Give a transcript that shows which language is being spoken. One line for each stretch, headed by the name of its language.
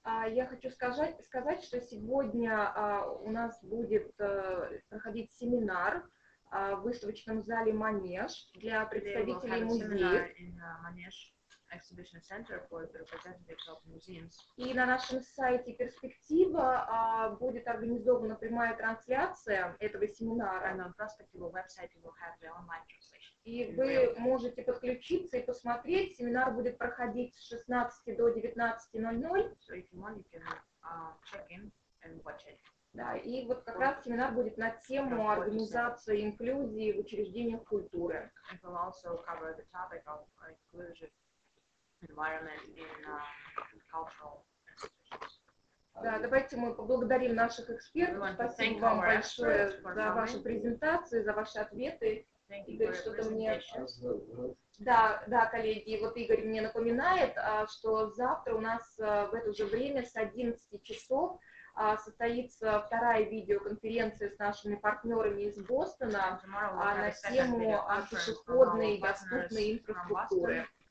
Russian: Я хочу сказать, что сегодня у нас будет проходить семинар в выставочном зале «Манеж» для представителей музеев.
English: Exhibition Center for the representatives of museums.
Russian: И на нашем сайте «Перспектива» будет организована прямая трансляция этого семинара.
English: And on Perspective website you will have the online translation.
Russian: И вы можете подключиться и посмотреть. Семинар будет проходить с 16 до 19:00.
English: So if you want, you can check in and watch it.
Russian: Да, и вот как раз семинар будет на тему организации инклюзии в учреждениях культуры.
English: It will also cover the topic of inclusion environment in cultural institutions.
Russian: Да, давайте мы поблагодарим наших экспертов. Спасибо вам большое за ваши презентации, за ваши ответы. Игорь, что-то мне... Да, коллеги, вот Игорь мне напоминает, что завтра у нас в это же время с 11 часов состоится вторая видеоконференция с нашими партнерами из Бостона на тему пешеходной доступной инфраструктуры.